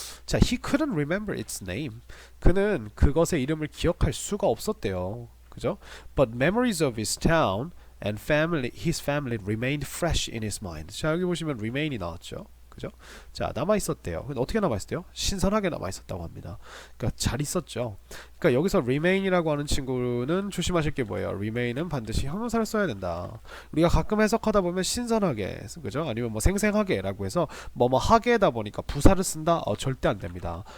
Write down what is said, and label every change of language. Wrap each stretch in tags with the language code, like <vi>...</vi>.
<ko>자,</ko> <en>he couldn't remember its name.</en> <ko>그는 그것의 이름을 기억할 수가 없었대요. 그죠?</ko> <en>But memories of his town and his family remained fresh in his mind.</en> <ko>자, 여기 보시면 remain이 나왔죠. 그죠? 그죠? 자, 남아 있었대요. 근데 어떻게 남아 있었대요? 신선하게 남아 있었다고 합니다. 그러니까 잘 있었죠. 그러니까 여기서 remain이라고 하는 친구는 조심하실 게 뭐예요? remain은 반드시 형용사를 써야 된다. 우리가 가끔 해석하다 보면 신선하게, 그죠? 아니면 뭐 생생하게라고 해서 뭐뭐 하게다 보니까 부사를 쓴다? 절대 안 됩니다.</ko>